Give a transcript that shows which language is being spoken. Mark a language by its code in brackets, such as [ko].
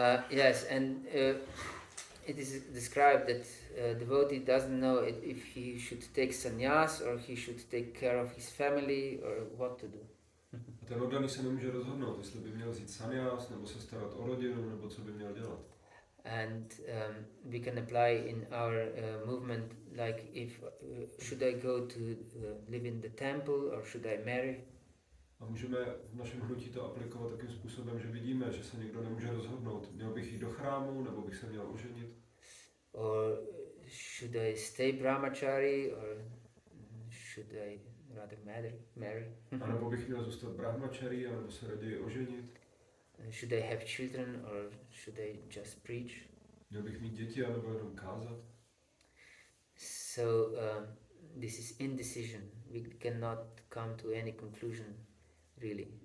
[en] Yes, and it is described that devotee doesn't know if he should take sannyas or he should take care of his family or what to do. [cs] A ten oddaný se nemůže rozhodnout, jestli by měl vzít sannyas, nebo se starat o rodinu, nebo co by měl dělat. [en] And we can apply in our movement, like if should I go to live in the temple or should I marry? [cs] A můžeme v našem hnutí to aplikovat takým způsobem, že vidíme, že se někdo nemůže rozhodnout. Měl bych jít do chrámu, nebo bych se měl oženit? [en] Or should I stay brahmachari or should I rather marry? [cs] A nebo bych měl zůstat brahmachari, nebo se raději oženit? [en] Should I have children or should I just preach? [cs] Měl bych mít děti, nebo jenom kázat? [en] So this is indecision. We cannot come to any conclusion, really.